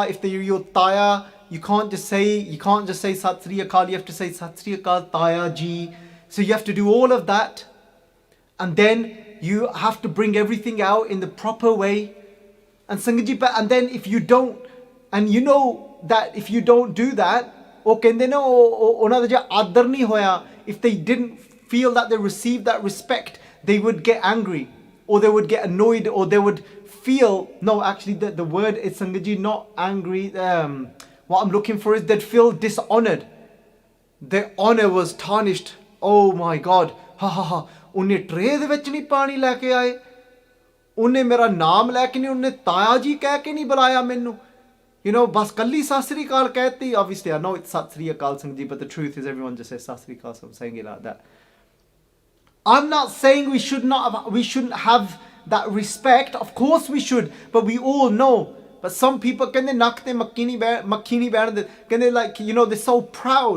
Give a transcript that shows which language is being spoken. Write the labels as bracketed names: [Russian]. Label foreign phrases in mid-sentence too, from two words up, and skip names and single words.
[English] If they're your taya, you can't just say [Punjabi] ਸਤਿ ਸ੍ਰੀ ਅਕਾਲ, [English] you have to say [Punjabi] ਸਤਿ ਸ੍ਰੀ ਅਕਾਲ ਤਾਇਆ ਜੀ. [English] So you have to do all of that, and then you have to bring everything out in the proper way. And [Punjabi] ਸੰਗਤ ਜੀ, [English] and then if you don't, and you know that if you don't do that, [Punjabi] ਉਹ ਕਹਿੰਦੇ ਨਾ ਉਹਨਾਂ ਦਾ ਜੇ ਆਦਰ ਨਹੀਂ ਹੋਇਆ, [English] if they didn't feel that they received that respect, they would get angry, or they would get annoyed, or they would feel, no, actually the word is [Punjabi] ਸੰਗਤ ਜੀ, [English] not angry, what I'm looking for is they'd feel dishonored. Their honor was tarnished. Oh my God, ha ha ha, [Punjabi] ਉਹਨੇ ਟਰੇ ਦੇ ਵਿੱਚ ਨਹੀਂ ਪਾਣੀ ਲੈ ਕੇ ਆਏ, ਉਹਨੇ ਮੇਰਾ ਨਾਮ ਲੈ ਕੇ ਨਹੀਂ, ਉਹਨੇ ਤਾਇਆ ਜੀ ਕਹਿ ਕੇ ਨਹੀਂ ਬੁਲਾਇਆ ਮੈਨੂੰ, [English] you know, [Punjabi] ਬਸ ਕੱਲੀ ਸਤਿ ਸ੍ਰੀ ਅਕਾਲ ਕਹਿਤੀ. [English] Obviously I know it's [Punjabi] ਸਤਿ ਸ੍ਰੀ ਅਕਾਲ ਸੰਗਤ ਜੀ, [English] but the truth is everyone just says [Punjabi] ਸਤਿ ਸ੍ਰੀ ਅਕਾਲ, [English] so I'm saying it like that. I'm not saying we shouldn't have that respect. Of course we should, but we all know. But some people [Punjabi] ਕਹਿੰਦੇ ਨੱਕ ਤੇ ਮਖੀਨੀ ਬੰਦ, ਕਹਿੰਦੇ, [English] like, you know, they're so proud.